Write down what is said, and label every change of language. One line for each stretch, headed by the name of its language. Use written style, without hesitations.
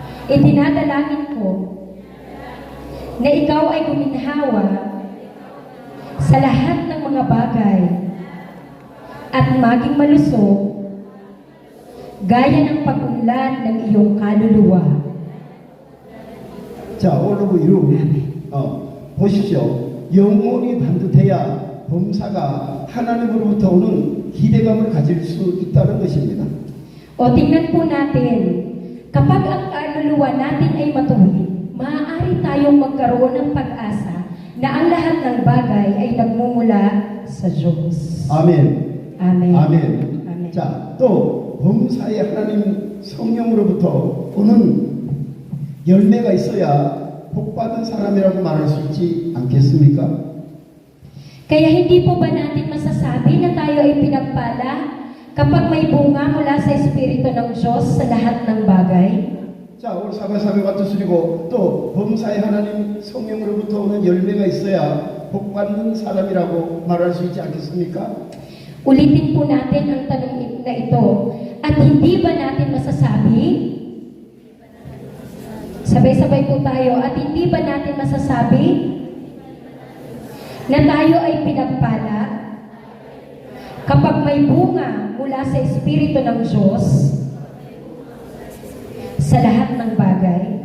Filipino: Idinadalangin ko na ikaw ay guminhawa sa lahat ng mga bagay at maging malusog gaya ng pag-unlad ng iyong kaluluwa.
Korean: 자,
English: all of you.
Korean: 보십시오. 영혼이 반듯해야 범사가 하나님으로부터 오는 기대감을 가질 수 있다는 것입니다.
Filipino: O tingnan po natin, kapag ang kaluluwa natin ay matuwid, maaari tayong magkaroon ng pag-asa na ang lahat ng bagay ay nagmumula sa Diyos.
Korean: 아멘.
English: Amen.
Korean: 아멘.
English: Amen.
Korean: 자, 또 범사에 하나님 성령으로부터 오는 열매가 있어야 복받은 사람이라고 말할 수 있지 않겠습니까?
Filipino: Kaya hindi po ba natin masasabi na tayo ay pinagpala kapag may bunga mula sa Espiritu ng Diyos sa lahat ng bagay?
Korean: 자, 오늘 사바사교가 뜻이고 또 범사에 하나님 성령으로부터 오는 열매가 있어야 복받는 사람이라고 말할 수 있지 않겠습니까?
Filipino: Ulitin po natin ang tanong na ito. At hindi ba natin masasabi? Sabay-sabay po tayo. At hindi ba natin masasabi na tayo ay pinagpala kapag may bunga mula sa Espiritu ng Diyos sa lahat ng bagay?